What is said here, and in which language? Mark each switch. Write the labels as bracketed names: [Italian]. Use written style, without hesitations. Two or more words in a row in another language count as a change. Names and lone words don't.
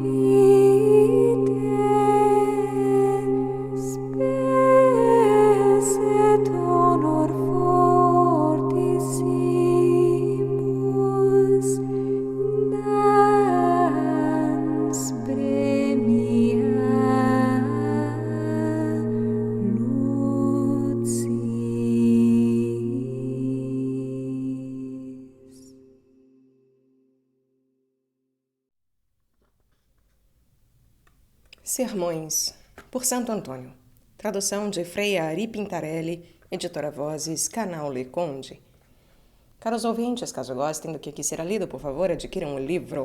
[Latin] vitae spes et honor fortissimus dans premia lucis. [Portuguese] Sermões, por Santo Antônio. Tradução de Frei Ari Pintarelli, editora Vozes, canal Le Conde. Caros ouvintes, caso gostem do que aqui será lido, por favor, adquiram o livro.